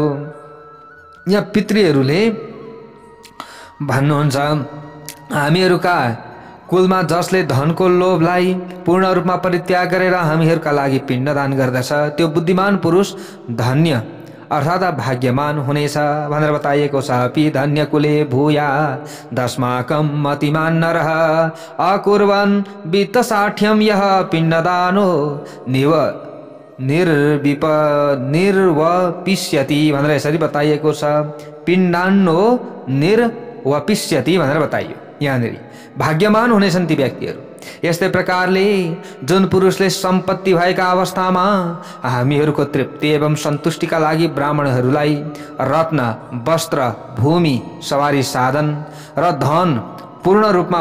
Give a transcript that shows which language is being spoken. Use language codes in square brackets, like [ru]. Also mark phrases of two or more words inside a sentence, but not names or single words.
[ne] यहाँ पितृहरूले भन्नुहुन्छ, हामीहरूका कुलमा जसले धनको लोभलाई पूर्ण रूपमा परित्याग गरेर हामीहरूका लागि पिण्डदान गर्दछ त्यो बुद्धिमान पुरुष धन्य अर्थात् भाग्यमान हुनेछ भनेर बताइएको छ। [sa] अपि धन्य कुले भूया दस्माकं मतिमान नरः अकुर्वन् वित्तसाठ्यं यः पिण्डदानो निर्वपिष्यति [ne] भनेर यसरी बताइएको छ। [sa] पिण्डान्नो निर्वपिष्यति [ne] भनेर बताइयो। यहाँनिर भाग्यमान हुनेछन् ती व्यक्तिहरू। यस्तै प्रकारले जुन पुरुषले सम्पत्ति भएका अवस्थामा हामीहरूको तृप्ति एवं सन्तुष्टिका लागि ब्राह्मणहरूलाई रत्न, वस्त्र, भूमि, सवारी साधन र धन पूर्ण रूपमा